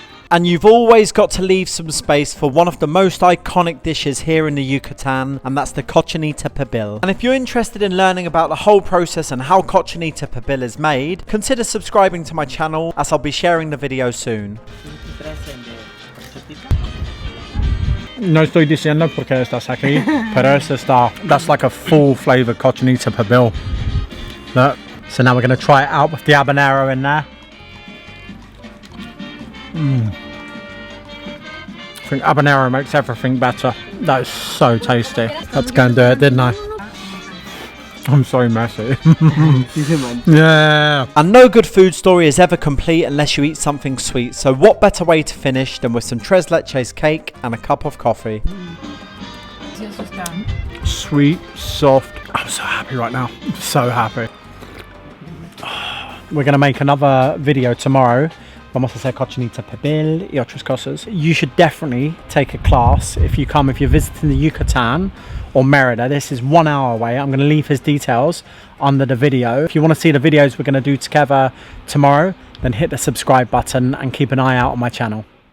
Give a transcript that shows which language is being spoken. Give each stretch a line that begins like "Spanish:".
English: And you've always got to leave some space for one of the most iconic dishes here in the Yucatan, and that's the cochinita pibil. And if you're interested in learning about the whole process and how cochinita pibil is made, consider subscribing to my channel, as I'll be sharing the video soon.
Spanish: No estoy diciendo porque estás aquí, pero eso está.
English: That's like a full flavour cochinita pibil. Look. So now we're going to try it out with the habanero in there. I think habanero makes everything better. That is so tasty. Had to go and do it, didn't I? I'm so messy. Yeah. And no good food story is ever complete unless you eat something sweet. So what better way to finish than with some tres leches cake and a cup of coffee? Sweet, soft. I'm so happy right now. I'm so happy. We're going to make another video tomorrow.
Spanish: Vamos a hacer cochinita, pibil y otras cosas.
English: You should definitely take a class if you're visiting the Yucatan or Merida. This is 1 hour away. I'm going to leave his details under the video. If you want to see the videos we're going to do together tomorrow, then hit the subscribe button and keep an eye out on my channel.